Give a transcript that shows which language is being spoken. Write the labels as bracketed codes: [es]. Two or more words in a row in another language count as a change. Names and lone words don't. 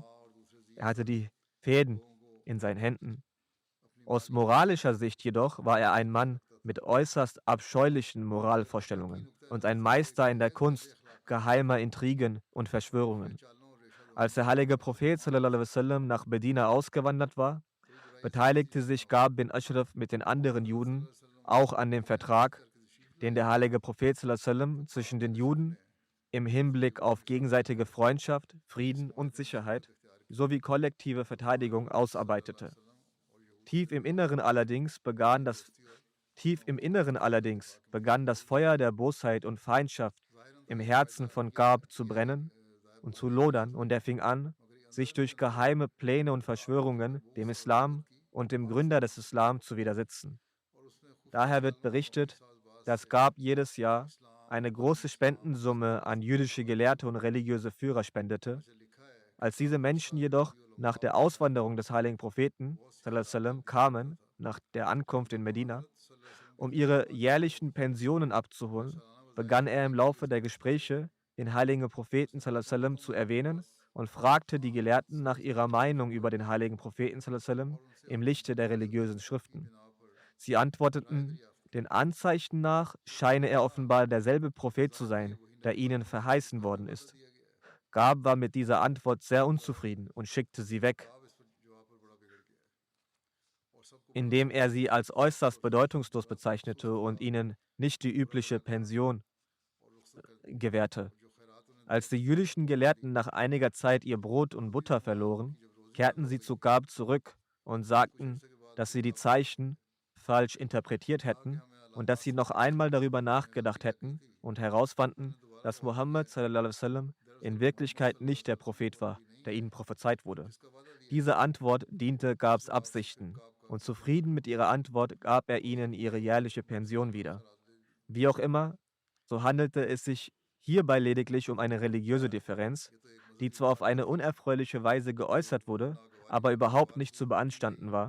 [de] Er hatte die Fäden in seinen Händen. Aus moralischer Sicht jedoch war er ein Mann mit äußerst abscheulichen Moralvorstellungen und ein Meister in der Kunst geheimer Intrigen und Verschwörungen. Als der heilige Prophet [ar] صلى الله عليه وسلم [de] nach Medina ausgewandert war, beteiligte sich Gab bin Ashraf mit den anderen Juden auch an dem Vertrag, den der heilige Prophet [ar] صلى الله عليه وسلم [de] zwischen den Juden im Hinblick auf gegenseitige Freundschaft, Frieden und Sicherheit sowie kollektive Verteidigung ausarbeitete. Tief im Inneren allerdings begann das Feuer der Bosheit und Feindschaft im Herzen von Gab zu brennen und zu lodern, und er fing an, sich durch geheime Pläne und Verschwörungen dem Islam und dem Gründer des Islam zu widersetzen. Daher wird berichtet, dass Gab jedes Jahr eine große Spendensumme an jüdische Gelehrte und religiöse Führer spendete. Als diese Menschen jedoch nach der Auswanderung des heiligen Propheten [ar] صلى الله عليه وسلم [de] kamen, nach der Ankunft in Medina, um ihre jährlichen Pensionen abzuholen, begann er im Laufe der Gespräche den heiligen Propheten [ar] صلى الله عليه وسلم [de] zu erwähnen und fragte die Gelehrten nach ihrer Meinung über den heiligen Propheten [ar] صلى الله عليه وسلم [de] im Lichte der religiösen Schriften. Sie antworteten, den Anzeichen nach scheine er offenbar derselbe Prophet zu sein, der ihnen verheißen worden ist. Gab war mit dieser Antwort sehr unzufrieden und schickte sie weg, indem er sie als äußerst bedeutungslos bezeichnete und ihnen nicht die übliche Pension gewährte. Als die jüdischen Gelehrten nach einiger Zeit ihr Brot und Butter verloren, kehrten sie zu Gab zurück und sagten, dass sie die Zeichen falsch interpretiert hätten und dass sie noch einmal darüber nachgedacht hätten und herausfanden, dass Mohammed [ar] صلى الله عليه وسلم [de] in Wirklichkeit nicht der Prophet war, der ihnen prophezeit wurde. Diese Antwort diente Gabs Absichten, und zufrieden mit ihrer Antwort gab er ihnen ihre jährliche Pension wieder. Wie auch immer, so handelte es sich hierbei lediglich um eine religiöse Differenz, die zwar auf eine unerfreuliche Weise geäußert wurde, aber überhaupt nicht zu beanstanden war.